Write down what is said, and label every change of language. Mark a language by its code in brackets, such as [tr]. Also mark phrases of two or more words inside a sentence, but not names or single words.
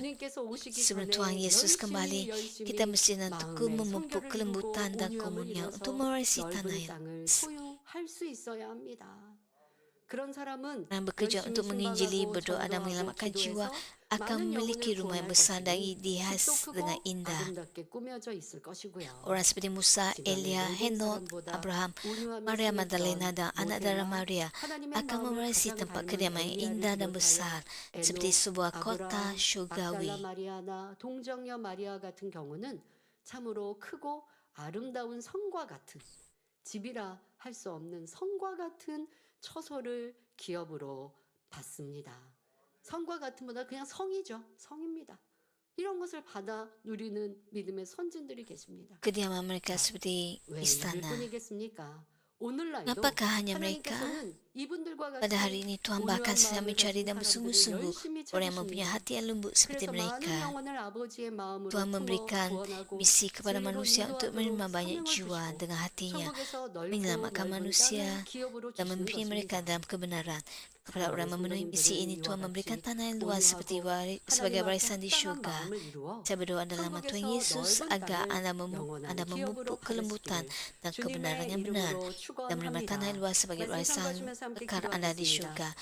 [id] Sebelum Tuhan Yesus kembali, kita mesti tekun memupuk kelembutan dan komunian untuk mewarisi tanah yang dan bekerja untuk menginjili, berdoa dan menyelamatkan jiwa akan memiliki rumah yang besar dan dihias dengan indah. Orang seperti Musa, Elia, Henok, Abraham, Maria Magdalena dan anak darah Maria akan mewarisi tempat kediaman yang indah dan besar seperti sebuah kota syurgawi. [ko] 동정녀 마리아 같은 경우는 참으로 크고 아름다운 성과 같은 집이라 할 수 없는 성과 같은 처소를 기업으로 받습니다. 성과 같은 보다 그냥 성이죠. 성입니다. 이런 것을 받아 누리는 믿음의 선진들이 계십니다. [id] Kediaman mereka seperti [ko] 왜 [id] istana. [ko] 뿐이겠습니까? 오늘날도 [id] Apakah hanya mereka? [ko] 하나님께서는 이분들과 [id] Pada [ko] 같이 [id] hari ini Tuhan bahkan sedang mencari dan bersungguh-sungguh orang yang mempunyai hati yang lembut seperti [ko] 그래서 많은 [id] mereka. [ko] 영혼을 아버지의 마음으로 [id] Tuhan memberikan [ko] 구원하고 [id] misi kepada [ko] 진리로 [id] manusia untuk [ko] 인도하도록 [id] menerima banyak [ko] 사명을 [id] jiwa [ko] 주시고 [id] dengan hatinya, [ko] 천국에서 넓고 [id] menyelamatkan [ko] 넓은 [id] manusia [ko] 땅을 기업으로 [id] dan [ko] 주시는 [id] memimpin mereka [ko] 것입니다. [id] dalam kebenaran. Kepada orang yang memenuhi misi ini, Tuhan memberikan tanah yang luas seperti sebagai warisan di syurga. Saya berdoa dalam nama Tuhan Yesus agar Anda memupuk kelembutan dan kebenaran yang benar dan menerima tanah yang luas sebagai warisan kekal Anda di syurga.